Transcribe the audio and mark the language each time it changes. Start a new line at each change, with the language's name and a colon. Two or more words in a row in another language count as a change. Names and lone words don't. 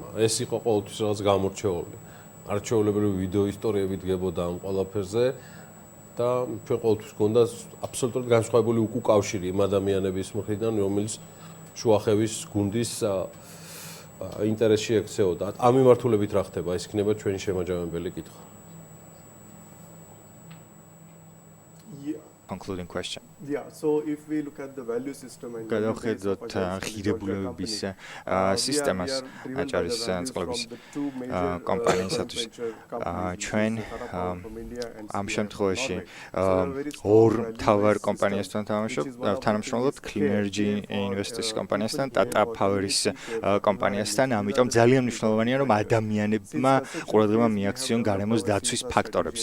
Georgian: ეს იყო ყოველთვის რაღაც გამორჩეული. არჩეულებრივი ვიდეო ისტორიები დგებოდა ამ ყველაფერზე. და ჩვენ ყოველთვის გქონდა აბსოლუტურად განსხვავებული უკავშირი იმ ადამიანების მხრიდან, რომელიც შუახევის გუნდის ინტერესში ექცეოდა. ამ მიმართულებით რა ხდება? ეს იქნება ჩვენი შემაჯამებელი კითხვა.
English: Concluding question. Yeah, so if we look at the value system and
Georgian: გადავხედოთ ღირებულებების სისტემას აჭარის წყლების კომპანიისათვის, ჩვენ ამ შემთხვევაში ორ მთავარ კომპანიასთან თანამშრომლობთ, Clean Energy Investors კომპანიასთან, Tata Power-ის კომპანიასთან, ამიტომ ძალიან მნიშვნელოვანია, რომ ადამიანებმა ყურადღება მიაქციონ გარემოს დაცვის ფაქტორებს.